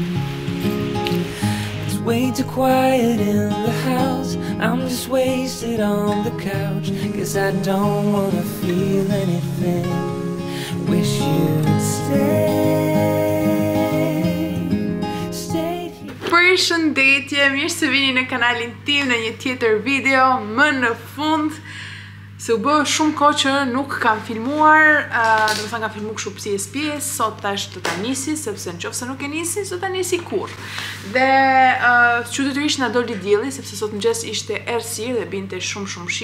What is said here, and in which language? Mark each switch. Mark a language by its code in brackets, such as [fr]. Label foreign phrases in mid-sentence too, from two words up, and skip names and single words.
[en] It's way too quiet in the house, I'm just wasted on the couch, 'cause I don't wanna feel anything. Wish you'd stay here. [sq] Përshëndetje, mirë se vini në kanalin tim në një tjetër video. Më në fund se u bë shumë kohë që nuk kam filmuar, do të thënë kam filmuar kështu pjesë, sot tash do ta nisi, sepse nëse nuk e nisi, do ta nisi kurrë. Dhe çuditërisht na doli dielli, sepse sot mëngjes ishte errësirë dhe binte shumë shi.